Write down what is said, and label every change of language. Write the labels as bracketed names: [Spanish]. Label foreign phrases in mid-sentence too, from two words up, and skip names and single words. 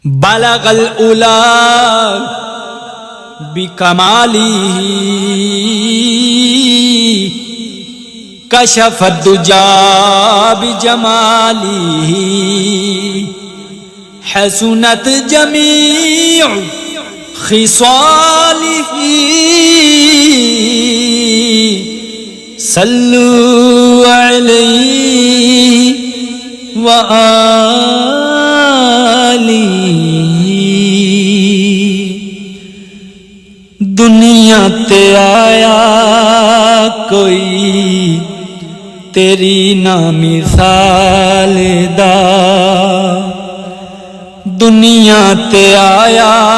[Arabic] بلغ الأولى بكماله كشف الدجى بجماله حسنت جميع خصاله صلوا عليه وآله۔ [Punjabi] دنیا تے آیا کوئی تیری نا مثال دا، دنیا تے آیا